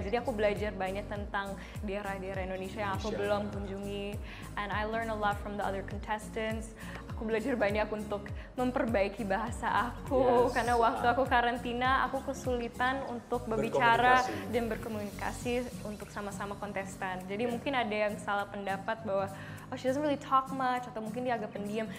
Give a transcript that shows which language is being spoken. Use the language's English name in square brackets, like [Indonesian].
[Indonesian] Jadi aku belajar banyak tentang daerah-daerah Indonesia yang aku belum kunjungi. [English] And I learned a lot from the other contestants. [Indonesian] Aku belajar banyak untuk memperbaiki bahasa aku karena waktu aku karantina aku kesulitan untuk berbicara dan berkomunikasi untuk sama-sama kontestan. Jadi mungkin ada yang salah pendapat bahwa [English] she doesn't really talk much [Indonesian] atau mungkin dia agak pendiam.